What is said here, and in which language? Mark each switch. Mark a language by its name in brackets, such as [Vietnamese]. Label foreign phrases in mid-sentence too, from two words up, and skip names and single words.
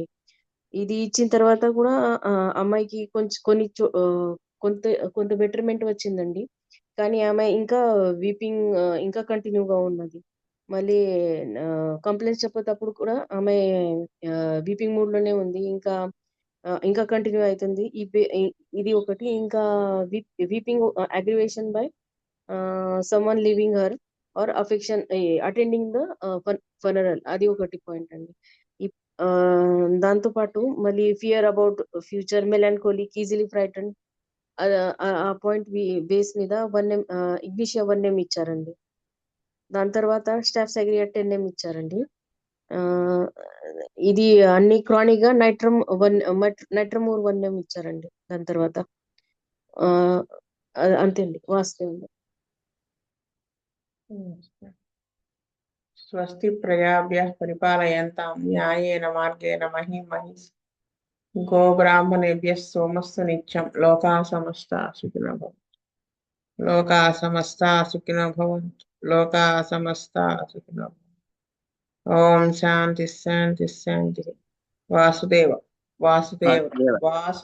[Telugu] ఇది ఇచ్చిన తర్వాత కూడా అమ్మాయికి కొంత కొంత బెటర్మెంట్ వచ్చిందండి. కానీ ఆమె ఇంకా వీపింగ్ ఇంకా కంటిన్యూగా ఉన్నది. మళ్ళీ కంప్లైంట్స్ చెప్పేటప్పుడు కూడా ఆమె వీపింగ్ మూడ్ లోనే ఉంది. ఇంకా కంటిన్యూ అవుతుంది. ఇది ఒకటి. [English] ఇంకా weeping aggravation by someone living her or affection attending the funeral, [Telugu] అది ఒకటి పాయింట్ అండి. దాంతో పాటు మళ్ళీ [English] fear about future, [Telugu] మెలాన్కోలిక్, [English] easily frighten, [Telugu] ఆ [English] point base [Telugu] మీద 1M ఇగ్నిషియా 1M ఇచ్చారండి. దాని తర్వాత స్టాఫ్సాగ్రియా 10M ఇచ్చారండి. ఇది అన్ని క్రానిక్ గా నైట్రమోర్ 1M ఇచ్చారండి. దాని తర్వాత అంతే అండి. వాస్తవం. [Sanskrit] స్వస్తి ప్రజాభ్యః పరిపాలయంతాం న్యాయేన మార్గేణ మహిం మహిషి గోబ్రాహ్మణేభ్యः సోమస్తు నిత్యం. లోకాः సమస్తాः సుఖినో భవంతు. లోకాः సమస్తాः సుఖినో భవంతు. లోకాः సమస్తాः సుఖినో భవంతు. ఓం శాంతి శాంతి శాంతి. వాసుదేవ వాసుదేవ వాసు